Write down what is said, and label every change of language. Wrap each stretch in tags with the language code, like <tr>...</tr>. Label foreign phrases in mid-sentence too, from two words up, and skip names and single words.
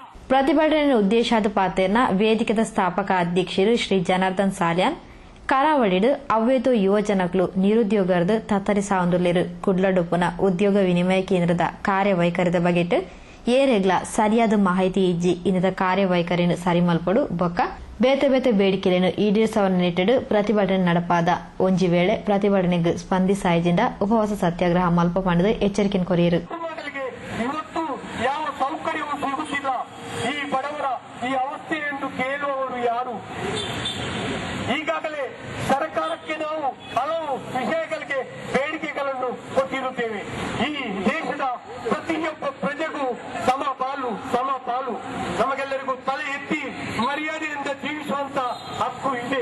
<tcy>ಪ್ರತಿಭಟನೆ ಉದ್ದೇಶಾದ ಪಾತೆರ್ನ ವೇದಿಕೆದ ಸ್ಥಾಪಕ ಅಧ್ಯಕ್ಷರು ಶ್ರೀ ಜನಾರ್ದನ್ ಸಾಲ್ಯಾನ್ ಕರಾವಳಿಡು ಅವ್ವೇತೋ ಯುವಜನಗಳು ನಿರುದ್ಯೋಗದ ತತ್ತರಿಸಾವಂದುಲ್ಲಿರು ಕುಡ್ಲಡುಪುನ ಉದ್ಯೋಗ ವಿನಿಮಯ ಕೇಂದ್ರದ ಕಾರ್ಯವೈಖರಿದ ಬಗೆಟ್ ಏರೆಗ್ಲ ಸರಿಯಾದ ಮಾಹಿತಿ ಇಜ್ಜಿ ಇನ್ನದ ಕಾರ್ಯವೈಖರಿಯನ್ನು ಸರಿಮಲ್ಪಡು ಬೊಕ್ಕ ಬೇತೆ ಬೇತೆ ಬೇಡಿಕೆಗಳನ್ನು ಈಡೇರಿಸವನ್ನು ನೆಟ್ಟಿಡು ಪ್ರತಿಭಟನೆ ನಡಪಾದ ಒಂಜಿ ವೇಳೆ ಪ್ರತಿಭಟನೆಗೆ ಸ್ಪಂದಿಸಾಯಜಿಂದ ಉಪವಾಸ ಸತ್ಯಾಗ್ರಹ ಮಲ್ಪ ಪಂಡದು ಎಚ್ಚರಿಕೆ ಕೊರಿಯರು.</tcy> <kn>ಇವತ್ತು ಯಾವ ಸೌಕರ್ಯವೂ ಸಿಗುತ್ತಿಲ್ಲ. ಈ ಬಡವರ ಈ ಅವಸ್ಥೆ ಎಂದು ಕೇಳುವವರು ಯಾರು? ಈಗಾಗಲೇ ಸರ್ಕಾರಕ್ಕೆ ನಾವು ಹಲವು ವಿಷಯಗಳಿಗೆ ಬೇಡಿಕೆಗಳನ್ನು ಕೊಟ್ಟಿರುತ್ತೇವೆ. ಈ ದೇಶದ ಪ್ರತಿಯೊಬ್ಬ ಪ್ರಜೆಗೂ ಸಮ ಪಾಲು ನಮಗೆಲ್ಲರಿಗೂ ತಲೆ ಎತ್ತಿ ಮರ್ಯಾದೆಯಿಂದ ಜೀವಿಸುವಂತ ಹಕ್ಕು ಇದೆ.</kn>